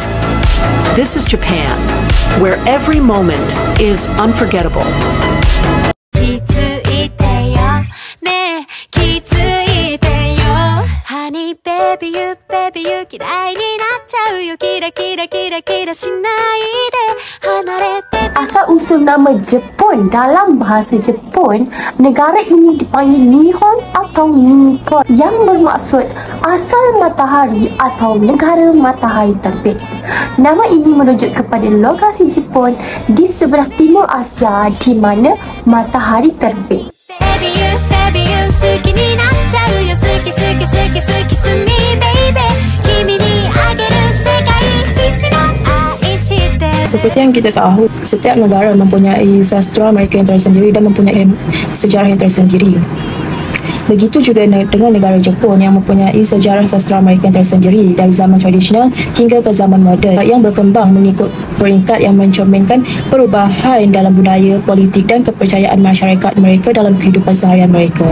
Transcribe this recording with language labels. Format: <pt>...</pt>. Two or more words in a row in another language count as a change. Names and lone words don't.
<en>This is Japan, where every moment is unforgettable. Honey, baby, you</en> <ja>嫌いになっちゃうよキラキラキラキラしないで離れて</ja> <ms>Asal-usul nama Jepun dalam bahasa Jepun, negara ini dipanggil Nihon atau Nippon yang bermaksud asal matahari atau negara matahari terbit. Nama ini merujuk kepada lokasi Jepun di sebelah timur Asia di mana matahari terbit.</ms> <en>Baby you</en> <ja>好きになっちゃうよ好き好き好き好きすみ baby 君にあげる世界一の愛して</ja> <ms>Seperti yang kita tahu, setiap negara mempunyai sastra mereka yang tersendiri dan mempunyai sejarah yang tersendiri. Begitu juga dengan negara Jepun yang mempunyai sejarah sastra mereka yang tersendiri dari zaman tradisional hingga ke zaman moden yang berkembang mengikut peringkat yang mencerminkan perubahan dalam budaya, politik dan kepercayaan masyarakat mereka dalam kehidupan seharian mereka.</ms>